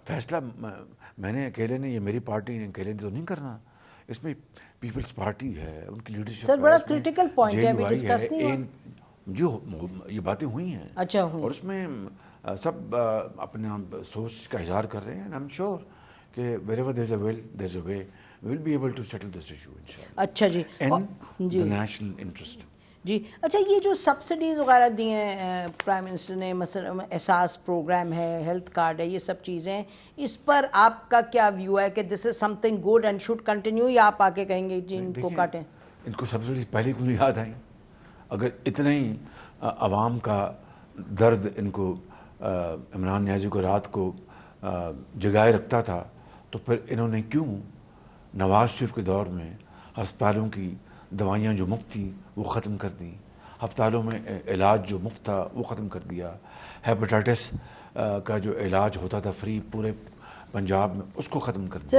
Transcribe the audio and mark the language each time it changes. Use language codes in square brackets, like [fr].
[ur] فیصلہ میں نے اکیلے نے, یہ میری پارٹی نے اکیلے نے تو نہیں کرنا. اس میں پیپلز پارٹی ہے, ان کی لیڈرشپ. سر بڑا کریٹیکل پوائنٹ ہے, ابھی ڈسکس نہیں ہوا. جو یہ باتیں ہوئی ہیں, اچھا, اور اس میں سب اپنے سوچ کا اظہار کر رہے ہیں. [en] and I'm sure کہ wherever there's a will, there's a way. We will be able to settle this issue inshallah. [ur] اچھا جی, [en] in the national interest. [ur] جی اچھا, یہ جو سبسڈیز وغیرہ دی ہیں پرائم منسٹر نے, مثلا احساس پروگرام ہے, ہیلتھ کارڈ ہے, یہ سب چیزیں, اس پر آپ کا کیا ویو ہے کہ [en] this is something good and should continue, [ur] یا آپ آ کے کہیں گے جی ان کو کاٹیں؟ ان کو سبسڈیز پہلے کیوں یاد آئیں؟ اگر اتنا ہی عوام کا درد ان کو عمران نیازی کو رات کو جگائے رکھتا تھا, تو پھر انہوں نے کیوں نواز شریف کے دور میں ہسپتالوں کی دوائیاں جو مفت تھیں وہ ختم کر دیں, ہسپتالوں میں علاج جو مفت تھا وہ ختم کر دیا, ہیپاٹائٹس کا جو علاج ہوتا تھا فری پورے پنجاب میں اس کو ختم کر دیا.